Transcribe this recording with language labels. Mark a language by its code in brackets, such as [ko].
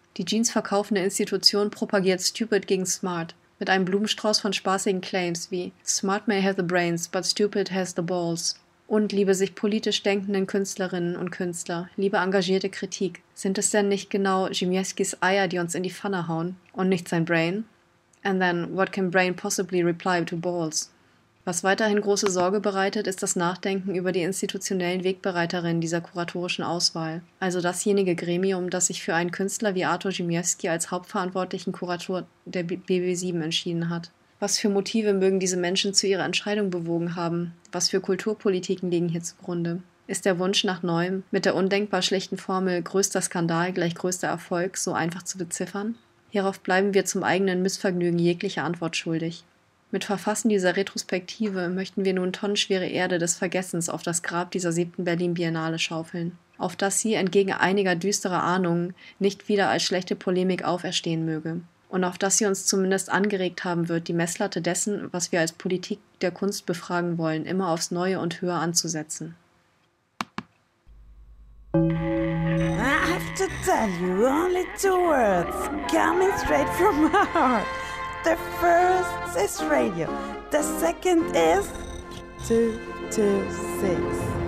[de] Die Jeans-verkaufende Institution propagiert Stupid gegen Smart, mit einem Blumenstrauß von spaßigen Claims wie [en] Smart may have the brains, but stupid has the balls. [de] Und liebe sich politisch denkenden Künstlerinnen und Künstler, liebe engagierte Kritik. Sind es denn nicht genau Zhimievskys Eier, die uns in die Pfanne hauen? Und nicht sein Brain? [en] And then, what can brain possibly reply to balls? [de] Was weiterhin große Sorge bereitet, ist das Nachdenken über die institutionellen Wegbereiterinnen dieser kuratorischen Auswahl, also dasjenige Gremium, das sich für einen Künstler wie Arthur Zhimievsky als hauptverantwortlichen Kurator der BB7 entschieden hat. Was für Motive mögen diese Menschen zu ihrer Entscheidung bewogen haben? Was für Kulturpolitiken liegen hier zugrunde? Ist der Wunsch nach Neuem mit der undenkbar schlechten Formel größter Skandal gleich größter Erfolg so einfach zu beziffern? Hierauf bleiben wir zum eigenen Missvergnügen jegliche Antwort schuldig. Mit Verfassen dieser Retrospektive möchten wir nun tonnenschwere Erde des Vergessens auf das Grab dieser 7. Berlin-Biennale schaufeln, auf das sie entgegen einiger düsterer Ahnungen nicht wieder als schlechte Polemik auferstehen möge und auf das sie uns zumindest angeregt haben wird, die Messlatte dessen, was wir als Politik der Kunst befragen wollen, immer aufs Neue und höher anzusetzen. [en] I have to tell you only two words, coming straight from my heart. The first is radio. The second is... 226.